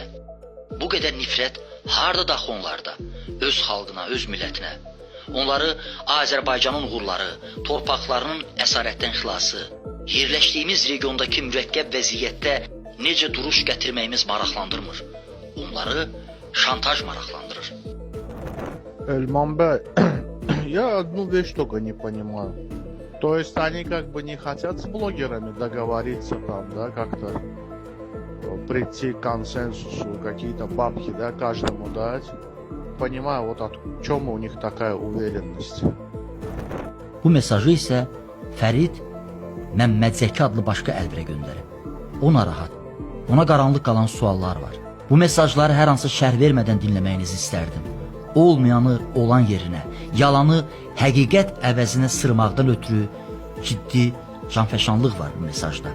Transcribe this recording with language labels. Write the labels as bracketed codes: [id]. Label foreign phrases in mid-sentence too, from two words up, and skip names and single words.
[az] Bu qədər nifrət harda daxı onlarda, öz xalqına, öz millətinə. Onları Azərbaycanın uğurları, torpaqlarının əsarətdən xilası, yerləşdiyimiz regiondakı mürəkkəb vəziyyətdə necə duruş gətirməyimiz maraqlandırmır. Onları şantaj maraqlandırır. [ru] Эльман Бэй, я одну вещь только не понимаю. То есть они как бы не хотят с блогерами договориться там, да, как-то прийти к консенсусу, какие-то бабки, да, каждому дать. Понимаю, вот в чем у них такая uверенность. [az] Bu mesajı isə Fərid Məmmədzəki adlı başqa əlbirə göndərib. O narahat, ona qaranlıq qalan suallar var. Bu mesajları hər hansı şərh vermədən dinləməyinizi istərdim. Olmayanı olan yerinə, yalanı həqiqət əvəzinə sırmaqdan ötürü ciddi canfəşanlıq var bu mesajda.